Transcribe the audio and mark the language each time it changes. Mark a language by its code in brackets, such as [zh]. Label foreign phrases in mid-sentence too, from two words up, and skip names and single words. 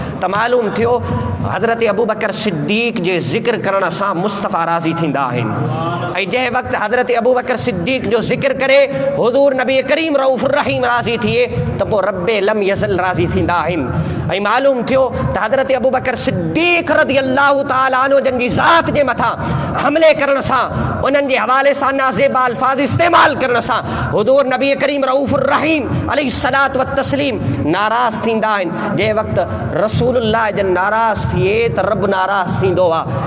[sd] त मालूम थियो हज़रत अबू बकर सिद्दीक़ जे ज़िक्र करण सां मुस्तफ़ा राज़ी थींदा आहिनि। ऐं जंहिं वक़्तु हज़रत अबू बकर सिद्दीक़ जो ज़िक्र करे हुज़ूर नबी करीम रऊफ़ रहीम राज़ी थिए त पोइ [ar] رب لم يزل [sd] राज़ी थींदा आहिनि। ऐं मालूम थियो त हज़रत अबू बकर सिद्दीक़ [ar] رضي الله تعالى عنه [sd] जन जी ज़ात जे मथां हमले करण सां उन्हनि जे हवाले सां नाज़ेबा अल्फाज़ इस्तेमाल करण सां हुज़ूर नबी करीम रऊफ़ रहीम [ar] عليه الصلاة والتسليم [sd] नाराज़ थींदा आहिनि। जंहिं वक़्तु रसूलुल्लाह जन नाराज़ थिए त रब नाराज़ थींदो आहे।